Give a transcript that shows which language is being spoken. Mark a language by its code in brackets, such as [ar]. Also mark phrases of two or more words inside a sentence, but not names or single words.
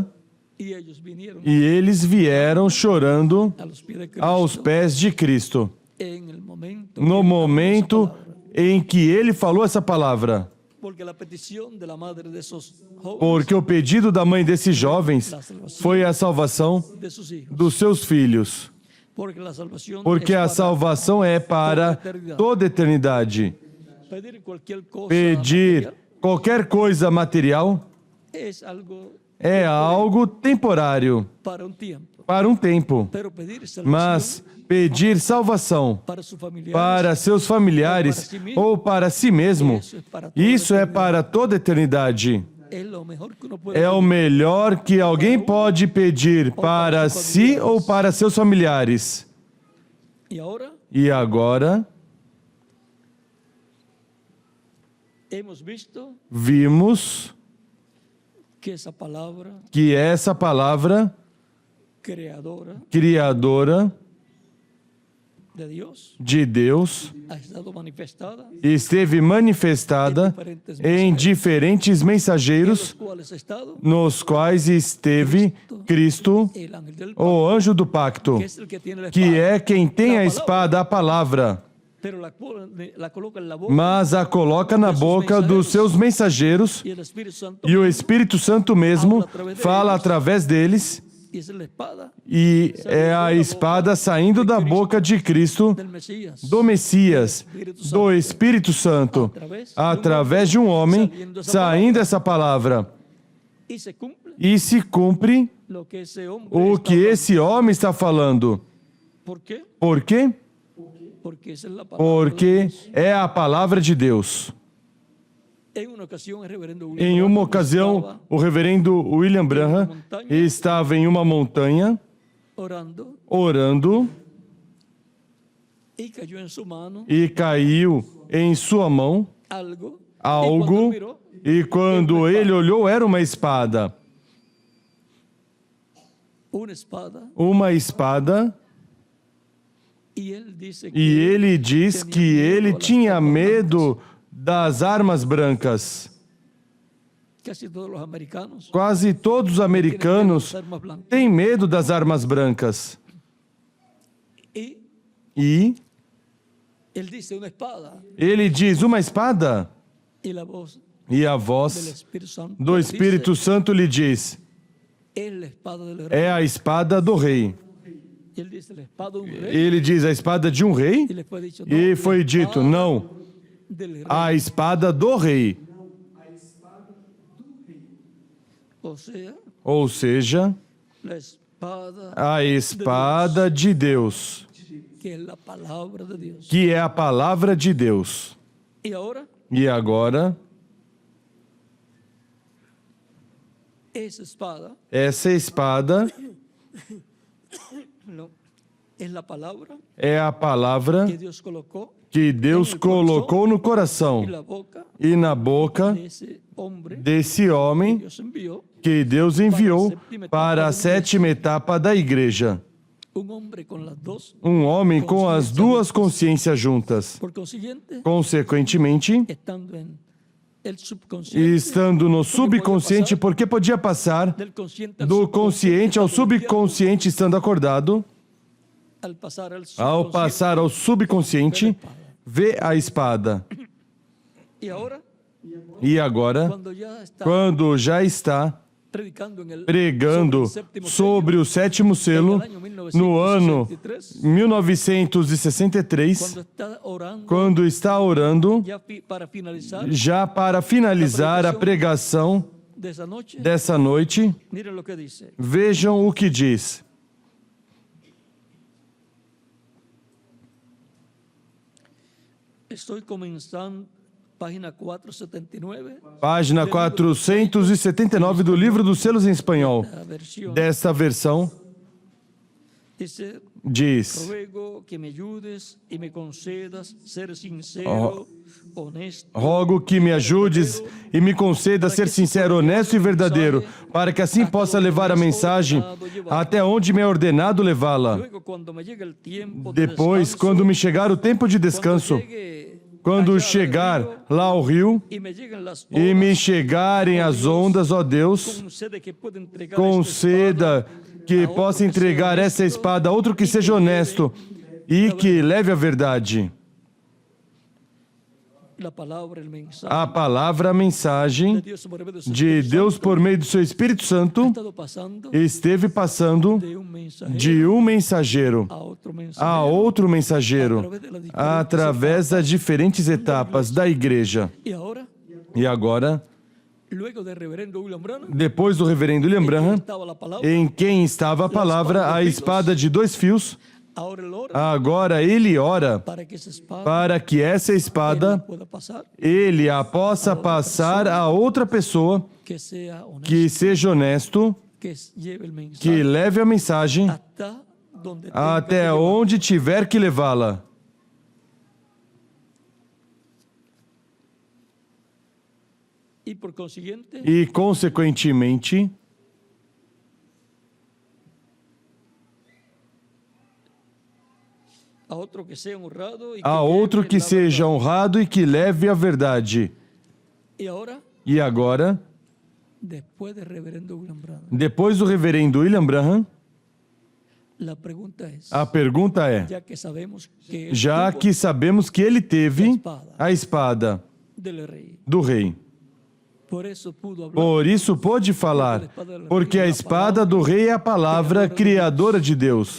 [es] y ellos vinieron [pt] e eles vieram chorando [es] a los pies de Cristo [pt] aos pés de Cristo, [es] en el momento [pt] no [es] que él habló esa [pt] momento [es] palabra. [pt] em que ele falou essa palavra. [es] Porque la petición de la madre de esos jóvenes, [pt] Porque o pedido da mãe desses jovens foi a salvação [es] de sus hijos, [pt] dos seus filhos. [es] porque la salvación [pt] Porque [es] es [pt] a [es] para [pt] salvação é para toda a eternidade. [es] pedir cualquier cosa [pt] Pedir [es] material [pt] qualquer coisa material [es] es algo [pt] é algo temporário, [es] para un tiempo, [pt] para um tempo. [es] pero pedir salvación [pt] Mas pedir salvação [es] para sus familiares, [pt] para seus familiares ou para si mesmo, isso é para toda a eternidade. [es] es lo mejor que uno puede [pt] É o [es] pedir. [pt] melhor que alguém pode pedir para si ou para seus familiares. [es] Y ahora [pt] E agora [es] hemos visto [pt] vimos [es] que esa palabra [pt] que essa palavra [es] creadora [pt] criadora [es] de Dios [pt] de Deus [es] ha estado manifestada, [pt] esteve manifestada em diferentes [es] en los [pt] mensageiros, [es] cuales ha estado [pt] nos quais esteve Cristo, [es] el ángel del [pt] o anjo do pacto, [es] que es el que tiene la [pt] que [es] espada. [pt] é quem tem a espada, a palavra. [es] pero la coloca en la boca [pt] mas a coloca na boca dos seus mensageiros, [es] y el Espíritu Santo [pt] e o Espírito Santo mesmo fala através deles, [es] y esa es la espada [pt] e é a espada saindo da boca de Cristo, [es] del Mesías, [pt] do Messias, do Espírito Santo, através de um homem, saindo essa palavra. [es] y se cumple [pt] E se cumpre [es] lo que ese hombre [pt] o [es] está [pt] que esse homem está falando. [es] hablando. ¿Por qué? [pt] Por quê? [es] Porque esa es la palabra. [pt] Porque é a palavra de Deus. [es] En una ocasión el reverendo William [pt] Em uma [es] Branham [pt] ocasião, [es] estaba [pt] o reverendo William Branham estava em uma montanha [es] orando [pt] orando [es] y cayó en su mano [pt] e caiu em sua mão [es] algo. [pt] algo, e quando ele olhou, era uma espada. [es] Una espada. [pt] Uma espada, [es] Y él dice [pt] e ele diz que ele tinha medo das armas brancas. [es] casi todos los americanos [pt] Quase todos os americanos [es] tienen armas blancas. [pt] têm medo das armas brancas. [es] Y [pt] E [es] él dice una espada. [pt] ele diz, uma espada? [es] Y la voz [pt] E a [es] del [pt] voz [es] Espíritu Santo [pt] do Espírito [es] dice, [pt] Santo lhe diz, [es] es la espada del rey. [pt] é a espada do rei. [es] Y él dice la espada de un rey. [pt] Ele diz, a espada de um rei? [es] Y le fue dicho, no, [pt] E [es] la [pt] foi dito, [es] espada [pt] não, [es] del rey. [pt] a espada do rei. [es] O sea, [pt] Ou seja, [es] la espada [pt] a espada de Deus, [es] que es la palabra de Dios. [pt] que é a palavra de Deus. [es] Y ahora, [pt] E agora, [es] esa espada [pt] essa espada [es] no, es la palabra [pt] é a palavra [es] que Dios colocó [pt] que Deus colocou no coração [es] en la boca [pt] e na boca [es] de ese hombre [pt] desse [es] que [pt] homem [es] Dios envió. [pt] que Deus enviou para a sétima etapa da igreja. [es] Un hombre con las dos. [pt] Um homem com as duas consciências juntas. [es] Por consiguiente, [pt] Consequentemente, [es] estando en el subconsciente, [pt] estando no subconsciente, porque podia passar [es] del consciente al [pt] do [es] subconsciente, [pt] consciente ao [es] estando despierto, [pt] subconsciente estando acordado, [es] al pasar al [pt] ao [es] subconsciente. [pt] passar ao subconsciente, vê a espada. [es] Y ahora, [pt] E agora, [es] cuando ya está [pt] quando já está [es] predicando en el, [pt] pregando sobre o sétimo selo, no ano 1963, [es] cuando está orando, [pt] quando está orando, [es] ya para finalizar [pt] a pregação [es] de esa noche, [pt] dessa noite, [es] miren lo que dice. [pt] vejam o que diz. [es] Estoy comenzando, página 479, [pt] Página 479 do livro dos selos em espanhol. [es] la versión. [pt] Desta versão [es] Dice, [pt] diz: [es] ruego que me ayudes y me concedas ser sincero, honesto, [pt] rogo que me ajudes e me conceda ser sincero, honesto e verdadeiro, para que assim possa levar a mensagem até onde me é ordenado levá-la. [es] luego cuando me llegue el tiempo de [pt] Depois, [es] descanso, [pt] quando me chegar o tempo de descanso, [es] llegue [pt] quando [es] allá [pt] chegar [es] al río [pt] lá ao rio [es] y me lleguen las [pt] e me [es] olas, [pt] chegarem as ondas, ó Deus, [es] concede que pueda entregar esta [pt] conceda [es] espada [pt] que a outro possa seja entregar essa honesto espada a outro que seja honesto e que leve a verdade. [es] la palabra, el mensaje [pt] A palavra, a mensagem [es] de Dios por medio de su [pt] de [es] Espíritu [pt] Deus [es] Santo [pt] por meio do seu Espírito [es] ha [pt] Santo [es] estado pasando [pt] esteve passando [es] de un mensajero [pt] de um mensageiro [es] a otro [pt] a [es] mensajero [pt] outro mensageiro através das diferentes etapas da igreja. [es] y ahora, [pt] E agora, [es] luego del reverendo William Branham, [pt] depois do reverendo William Branham, [es] estaba la palabra, [pt] em quem estava a palavra, a espada de dois fios, [es] ahora él ora [pt] agora ele ora [es] para que esa espada [pt] para que essa espada [es] pueda pasar, [pt] ele a possa passar a outra pessoa [es] que sea honesto, [pt] que seja honesto, [es] que lleve el mensaje [pt] que leve a mensagem [es] hasta donde tenga que [pt] até [es] llevar. [pt] onde tiver que levá-la. [es] Y por consiguiente, [pt] E, consequentemente, [es] a otro que sea honrado y [pt] a outro que seja honrado e que leve a verdade. [es] Y ahora, [pt] E agora, [es] después del reverendo William Branham, [pt] depois do reverendo William Branham, A pergunta é, já que sabemos que ele teve a espada do rei, por isso pôde falar, porque a espada do rei é a palavra criadora de Deus.